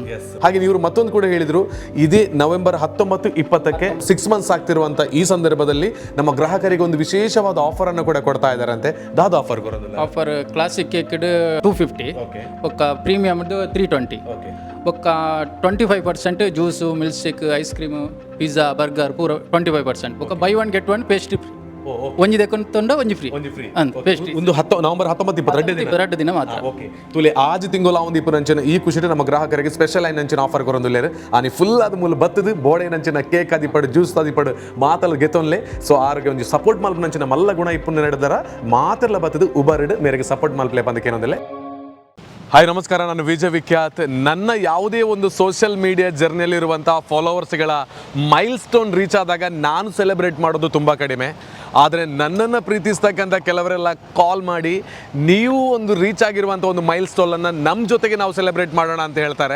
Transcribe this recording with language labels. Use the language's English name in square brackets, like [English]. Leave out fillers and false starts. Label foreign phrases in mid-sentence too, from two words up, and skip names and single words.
[Kannada] ಹಾಗೆ ಇವರು ಮತ್ತೊಂದು ಕೂಡ ಹೇಳಿದರು, ಇದೇ ನವೆಂಬರ್ 19, 20ಕ್ಕೆ 6 ಮಂತ್ಸ್ ಆಗ್ತಿರುವಂಥ ಈ ಸಂದರ್ಭದಲ್ಲಿ ನಮ್ಮ ಗ್ರಾಹಕರಿಗೆ ಒಂದು ವಿಶೇಷವಾದ ಆಫರ್ ಅನ್ನು ಕೂಡ ಕೊಡ್ತಾ ಇದ್ದಾರಂತೆ. ದಾದ ಆಫರ್ ಬರೋದಿಲ್ಲ. [Tulu] ಆಫರ್ [English] classic cake [Tulu] 250, ಒಕ್ಕ ಪ್ರೀಮಿಯಮ್ 320, ಒಕ್ಕ 25% ಜ್ಯೂಸು, [English] milk shake, ice cream, [Tulu] ಪಿಜ್ಜಾ, ಬರ್ಗರ್ ಪೂರ 25%. ಒಕ್ಕ [English] buy 1 get 1 pastry free. [Tulu] ಒಂಜಿ ತೆಕೊಂಡ ಒಂಜಿ ಫ್ರೀ ಅಂತ ಪೇಸ್ಟ್ರಿ. [Kannada] ಒಂದು ನವೆಂಬರ್ 19, 20 2 ದಿನ ಮಾತ್ರ. [Tulu] ಓಕೆ ತುಲೆ ಆಜ್ ತಿಂಗೋಲ ಒಂದು ಇಪ್ಪು ನಂಚಿನ ಈ ಖುಷಿ ನಮ್ಮ ಗ್ರಾಹಕರಿಗೆ ಸ್ಪೆಷಲ್ ಆಗಿ ನಂಚಿನ ಆಫರ್ ಕೊರೊಂದುಲ್ಲೇರು ಆನಿ ಫುಲ್ ಅದು ಮೂಲ ಬತ್ತದು ಬೋಡೆ ನಂಚಿನ ಕೇಕ್ ಅದಿಪಡು ಜ್ಯೂಸ್ ಅದಿಪಡು ಮಾತಲ್ಲ ಗೆತ್ತೊನ್ಲೆ. ಸೊ ಆರ್ಗೆ ಒಂದು ಸಪೋರ್ಟ್ ಮಲ್ಪ ನಂಚಿನ ಮಲ್ಲ ಗುಣ ಇಪ್ಪು ನಡೆದಾರ ಮಾತೆಲ್ಲ ಬತ್ತದು ಉಬರ್ಡ್ ಮೇರೆಗೆ ಸಪೋರ್ಟ್ ಮಲ್ಪಲೆ ಬಂದಕ್ಕೆ ಏನೊಂದಿಲ್ಲ. [Kannada] ಹಾಯ್ ನಮಸ್ಕಾರ, ನಾನು ವಿಜಯ್ ವಿಖ್ಯಾತ್. ನನ್ನ ಯಾವುದೇ ಒಂದು [English] social media [Kannada] ಜರ್ನಿಯಲ್ಲಿರುವಂಥ ಫಾಲೋವರ್ಸ್ಗಳ [English] milestone reach [Kannada] ಆದಾಗ ನಾನು ಸೆಲೆಬ್ರೇಟ್ ಮಾಡೋದು ತುಂಬ ಕಡಿಮೆ. ಆದರೆ ನನ್ನನ್ನು ಪ್ರೀತಿಸ್ತಕ್ಕಂಥ ಕೆಲವರೆಲ್ಲ ಕಾಲ್ ಮಾಡಿ ನೀವು ಒಂದು ರೀಚ್ ಆಗಿರುವಂಥ ಒಂದು ಮೈಲ್ ಸ್ಟೋನನ್ನು ನಮ್ಮ ಜೊತೆಗೆ ನಾವು ಸೆಲೆಬ್ರೇಟ್ ಮಾಡೋಣ ಅಂತ ಹೇಳ್ತಾರೆ.